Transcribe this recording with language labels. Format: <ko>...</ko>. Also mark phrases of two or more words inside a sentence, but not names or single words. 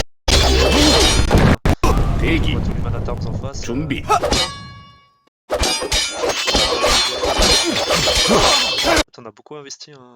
<ko>대기.</ko> <fr>On voit tous les</fr> <en>man at arms</en> <fr>en face.</fr> <ko>준비.</ko> <fr>On a beaucoup investi, hein.</fr>